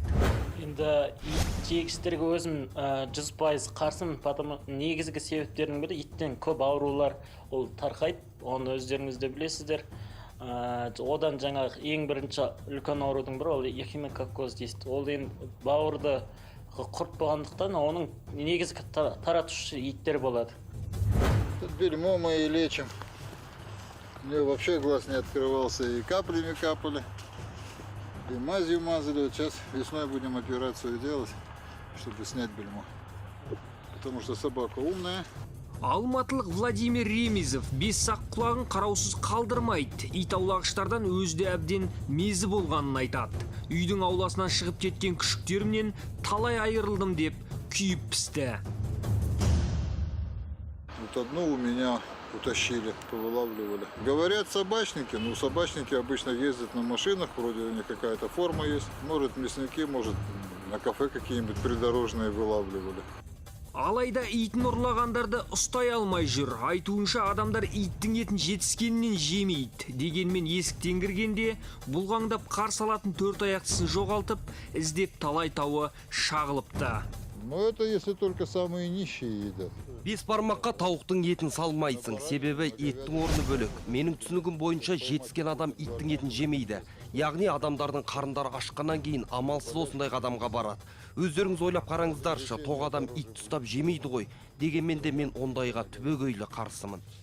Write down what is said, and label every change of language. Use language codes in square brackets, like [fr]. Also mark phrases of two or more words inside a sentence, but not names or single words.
[kk] Енді ит жегістерге өзім 100% қарсымын, негізгі себептерінің бірі иттен көп аурулар ол тарқайды, оны өздеріңіз де білесіздер. Одан жаңағы ең бірінші үлкен аурудың бірі ол эхинококкоз дейді. Ол енді бауырды құрт болғандықтан оның негізгі таратушы иттер болады. [ru] Тут бельмо мы и лечим. У него вообще глаз не открывался, и каплями капали. И мазью мазали. Вот сейчас весной будем операцию делать, чтобы снять бельмо. Потому что собака умная. [kk] Алматылық Владимир Ремизов бес сақ құлағын қараусыз қалдырмайды. Ит аулағыштардан өзде әбден мезі болғанын айтады. Үйдің ауласынан шығып кеткен күшіктерімнен талай айырылдым деп күйіп пісті. [ru] Вот одну у меня утащили, повылавливали. Говорят собачники, но собачники обычно ездят на машинах, вроде у них какая-то форма есть. Может мясники, может на кафе какие-нибудь придорожные вылавливали. [kk] Алайда итін ұрлағандарды ұстай алмай жүр. Айтуынша адамдар иттің етін жетіскенінен жемейді. Дегенмен есіктен кіргенде бұлғаңдап қарсы алатын төрт аяқтысын жоғалтып, іздеп талай тауы шағылыпты. [ru] Но это если только самые нищие едят. [kk] Бес бармаққа тауықтың етін салмайсың, себебі еттің орны бөлек. Менің түсінігім бойынша жетіскен адам иттің етін жемейді. Яғни адамдардың қарындары ашқаннан кейін амалсыз осындай қадамға барады. Өздеріңіз ойлап қараңыздаршы, тоқ адам ит ұстап жемейді ғой. Дегенмен де мен ондайға түбегейлі қарсымын.